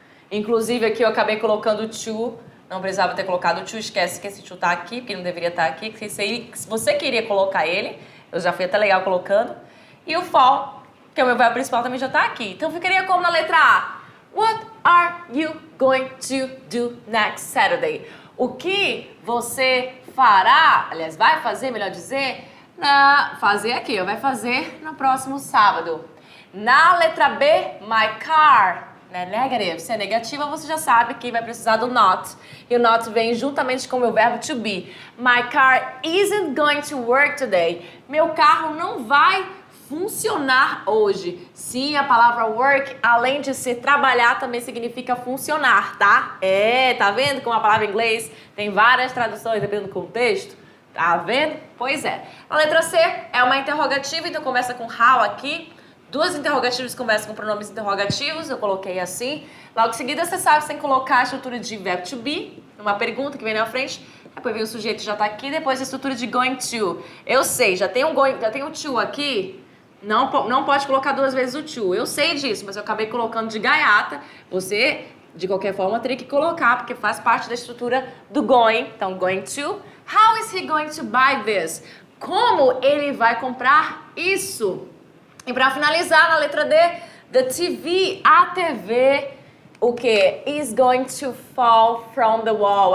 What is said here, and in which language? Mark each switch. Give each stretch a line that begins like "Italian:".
Portuguese: Inclusive aqui eu acabei colocando to. Não precisava ter colocado o to, esquece que esse to tá aqui, porque não deveria estar aqui. Se você queria colocar ele, eu já fui até legal colocando. E o for, que é o meu verbo principal, também já tá aqui. Então ficaria como na letra A?
English: What are you going to do next Saturday?
Portuguese: O que você fará, aliás, vai fazer, melhor dizer, fazer aqui, vai fazer no próximo sábado. Na letra B,
English: my car.
Portuguese: Né? Negative. Se é negativa, você já sabe que vai precisar do not. E o not vem juntamente com o meu verbo to be.
English: My car isn't going to work today.
Portuguese: Meu carro não vai funcionar hoje. Sim, a palavra work, além de ser trabalhar, também significa funcionar, tá? Tá vendo como a palavra em inglês tem várias traduções dependendo do contexto? Tá vendo? Pois é. A letra C é uma interrogativa, então começa com how aqui. Duas interrogativas conversam com pronomes interrogativos, eu coloquei assim. Logo em seguida, você sabe que você tem que colocar a estrutura de verbo to be, uma pergunta que vem na frente. Depois vem o sujeito que já está aqui, depois a estrutura de going to. Eu sei, já tem um to aqui, não pode colocar duas vezes o to. Eu sei disso, mas eu acabei colocando de gaiata. Você, de qualquer forma, teria que colocar, porque faz parte da estrutura do going. Então, going to.
English: How is he going to buy this?
Portuguese: Como ele vai comprar isso? E para finalizar, na letra D,
English: the TV,
Portuguese: a TV, o que?
English: Is going to fall from the wall.